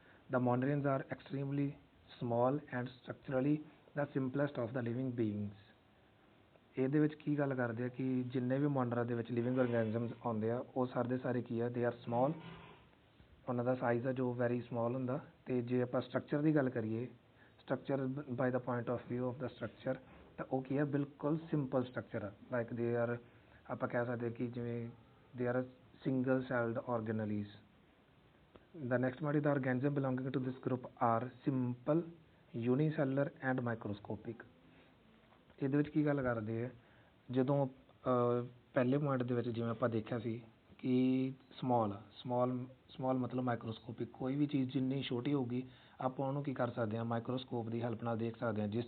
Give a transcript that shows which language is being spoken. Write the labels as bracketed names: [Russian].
[English] The Mondrians are extremely small and structurally the simplest of the living beings. [Punjabi] ਇਹਦੇ ਵਿੱਚ ਕੀ ਗੱਲ ਕਰਦੇ ਆ ਕਿ ਜਿੰਨੇ ਵੀ ਮੋਨਰਾ ਦੇ ਵਿੱਚ ਲਿਵਿੰਗ ਔਰਗੈਨਿਜ਼ਮਸ ਆਉਂਦੇ ਆ, ਉਹ ਸਾਰੇ ਦੇ ਸਾਰੇ ਕੀ ਆ, [English] they are small, [Punjabi] ਉਹਨਾਂ ਦਾ ਸਾਈਜ਼ ਆ ਜੋ ਵੈਰੀ ਸਮੋਲ ਹੁੰਦਾ। ਅਤੇ ਜੇ ਆਪਾਂ ਸਟਰਕਚਰ ਦੀ ਗੱਲ ਕਰੀਏ, [English] structure by the point of view of the structure, [Punjabi] ਤਾਂ ਉਹ ਕੀ ਹੈ, ਬਿਲਕੁਲ ਸਿੰਪਲ ਸਟਰਕਚਰ ਆ। ਲਾਈਕ ਦੇ ਆਰ, ਆਪਾਂ ਕਹਿ ਸਕਦੇ ਕਿ ਜਿਵੇਂ [English] They are single celled organelles. The next one is the organism belonging to this group are simple, unicellular and microscopic. [Punjabi] ਇਹਦੇ ਵਿੱਚ ਕੀ ਗੱਲ ਕਰਦੇ ਆ, ਜਦੋਂ ਪਹਿਲੇ ਪੁਆਇੰਟ ਦੇ ਵਿੱਚ ਜਿਵੇਂ ਆਪਾਂ ਦੇਖਿਆ ਸੀ ਕਿ ਸਮੋਲ ਮਤਲਬ ਮਾਈਕਰੋਸਕੋਪਿਕ, ਕੋਈ ਵੀ ਚੀਜ਼ ਜਿੰਨੀ ਛੋਟੀ ਹੋਊਗੀ ਆਪਾਂ ਉਹਨੂੰ ਕੀ ਕਰ ਸਕਦੇ ਹਾਂ, ਮਾਈਕਰੋਸਕੋਪ ਦੀ ਹੈਲਪ ਨਾਲ ਦੇਖ ਸਕਦੇ ਹਾਂ।